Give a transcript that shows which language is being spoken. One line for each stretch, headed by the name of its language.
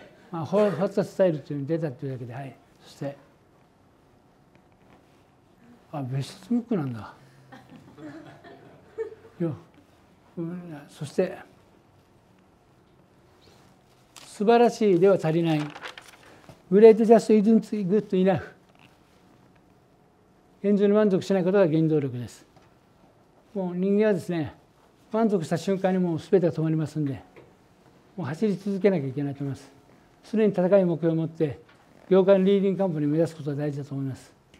Japanese: ホットスタイルっていうのに出たっていうだけで、はい。そして別室ムックなんだ。そして素晴らしいでは足りない。
English: Great just isn't good enough。
Japanese: 現状に満足しないことが原動力です。もう人間はですね、満足した瞬間にもう全てが止まりますんで、もう走り続けなきゃいけないと思います。常に高い目標を持って業界のリーディングカンパニーを目指すことが大事だと思います。